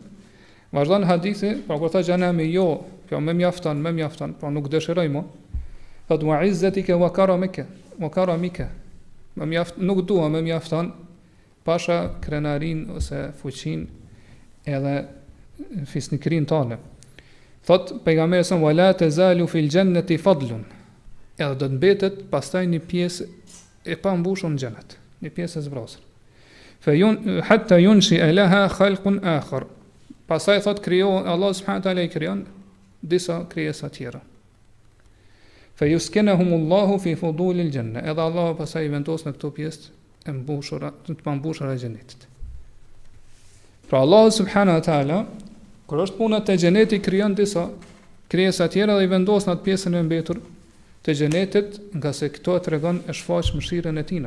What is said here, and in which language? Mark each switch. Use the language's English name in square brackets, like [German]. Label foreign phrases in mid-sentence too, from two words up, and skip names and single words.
[Albanian] Vazhdon hadithi, pra kur thotë xhenami jo, kjo më mjafton, pra nuk dëshiroj më. Thotë [Arabic] وعزتك وكرامتك, [Albanian] më mjaft, nuk dua, më mjafton pasha krenarin ose fuqin edhe fisnikrin tale. Thot pejgamberi sa [Arabic] ولا تزال في الجنة فضل. [Albanian] Edhe do të mbetet pastaj një pjesë e pambushur në xhenet, një pjesë e zbrosur. [Arabic] فحتى ينشئ لها خلق آخر. [Albanian] Pastaj thot krijon [Arabic] الله سبحانه وتعالى [Albanian] i krijon disa krijesa tjera. [Arabic] فيسكنهم الله في فضول الجنة. [Albanian] Edhe Allah pastaj vendos në këto pjesë e mbushura, të pambushura e xhenetit. Pra [Arabic] الله سبحانه وتعالى [Albanian] kur është puna te xheneti krijon disa krijesa tjera dhe i vendos në atë pjesën e mbetur të xhenetit, nga se këto tregon e shfaq mëshirën e tina.